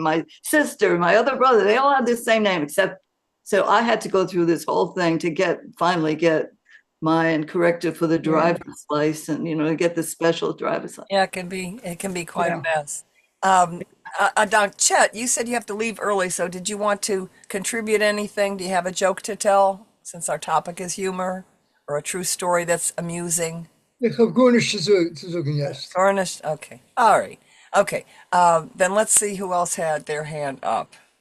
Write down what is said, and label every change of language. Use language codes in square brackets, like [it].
[en] My sister, my other brother, they all had the same name, except so I had to go through this whole thing to finally get mine corrected for the driver's license, to get the special driver's license. Yeah, it can be quite a mess. Doc Chet, you said you have to leave early, so did you want to contribute anything? Do you have a joke to tell, since our topic is humor, or a true story that's amusing? [yi] Ich habe gar nichts zu sagen jetzt. [en] Garnished? Okay. All right. Okay. Then let's see who else had their hand up.